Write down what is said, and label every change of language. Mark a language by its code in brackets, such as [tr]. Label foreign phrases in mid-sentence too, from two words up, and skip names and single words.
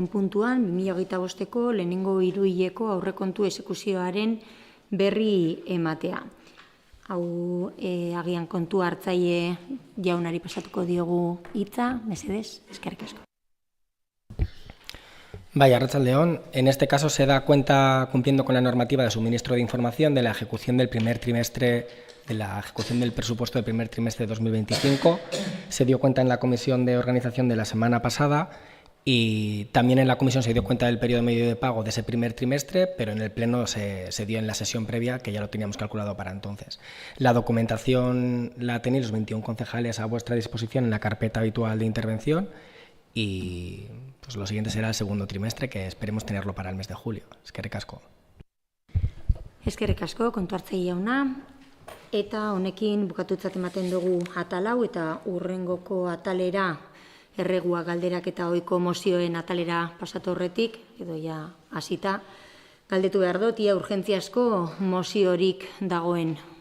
[eu] puntuan, 2025ko lehenengo hiruhileko aurrekontu exekuzioaren berri ematea. Hau agian kontu hartzaile jaunari pasatuko diogu hitza, mesedez, eskerrik asko. Arratsaldeon, [es] en este caso se da cuenta, cumpliendo con la normativa de suministro de información, de la ejecución del primer trimestre, de la ejecución del presupuesto del primer trimestre de 2025. Se dio cuenta en la comisión de organización de la semana pasada y también en la comisión se dio cuenta del periodo medio de pago de ese primer trimestre, pero en el pleno se dio en la sesión previa, que ya lo teníamos calculado para entonces. La documentación la tenéis los 21 concejales a vuestra disposición en la carpeta habitual de intervención y pues lo siguiente será el segundo trimestre, que esperemos tenerlo para el mes de julio. [eu] Eskerrik asko. Eskerrik asko, kontu hartzaile jauna. Eta honekin bukatutzat ematen dugu atalau eta urrengoko atalera erregua galderak eta ohiko mozioen atalera pasatu horretik, edo ja hasita, galdetu behar dut, ia urgentziazko moziorik dagoen.